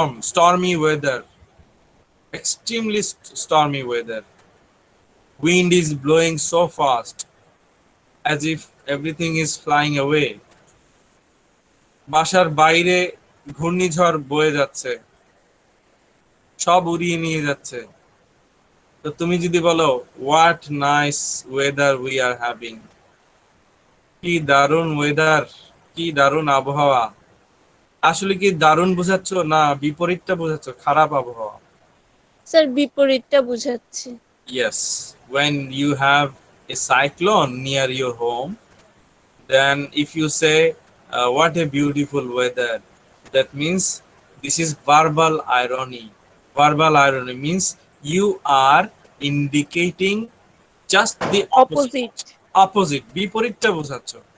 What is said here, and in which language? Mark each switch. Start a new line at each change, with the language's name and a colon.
English: Stormy weather, extremely stormy weather. Wind is blowing so fast as if everything is flying away.
Bangla: বাসার বাইরে ঘূর্ণিঝড় বয়ে যাচ্ছে, সব উড়িয়ে নিয়ে যাচ্ছে। তো তুমি যদি বলো
English: what nice weather we are having,
Bangla: কি দারুণ ওয়েদার, কি দারুণ আবহাওয়া, আসলে কি দারুণ বোঝাচ্ছ না বিপরীতটা বোঝাচ্ছ, খারাপ আবহাওয়া? স্যার, বিপরীতটা বুঝাচ্ছি।
English: Yes, when you have a cyclone near your home, then if you say what a beautiful weather, that means this is verbal irony. Verbal irony means you are indicating just the
Bangla: opposite. opposite, বিপরীতটা বোঝাচ্ছ।